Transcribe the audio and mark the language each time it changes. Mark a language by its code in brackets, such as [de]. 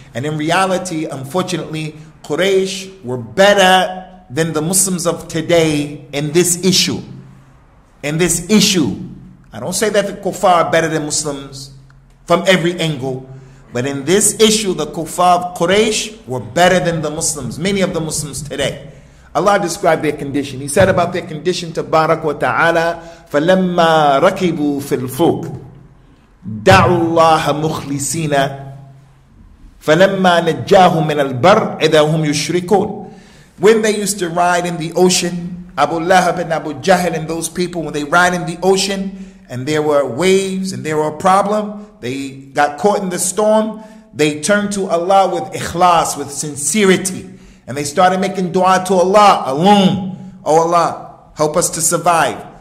[en] And in reality, unfortunately, Quraysh were better than the Muslims of today in this issue. In this issue. I don't say that the kuffar are better than Muslims from every angle. But in this issue, the kuffar of Quraysh were better than the Muslims, many of the Muslims today. Allah described their condition. He said about their condition, [ar] Tabarak wa Ta'ala, فَلَمَّا رَكِبُوا فِي الْفُلْكِ دَعُوا اللَّهَ مُخْلِصِينَ فَلَمَّا نَجَّاهُمْ مِنَ الْبَرِّ إِذَا هُمْ يُشْرِكُونَ. [en] When they used to ride in the ocean, Abu Lahab and Abu Jahl and those people, when they ride in the ocean and there were waves and there were a problem, they got caught in the storm, they turned to Allah with ikhlas, with sincerity. And they started making dua to Allah alone. Oh Allah, help us to survive.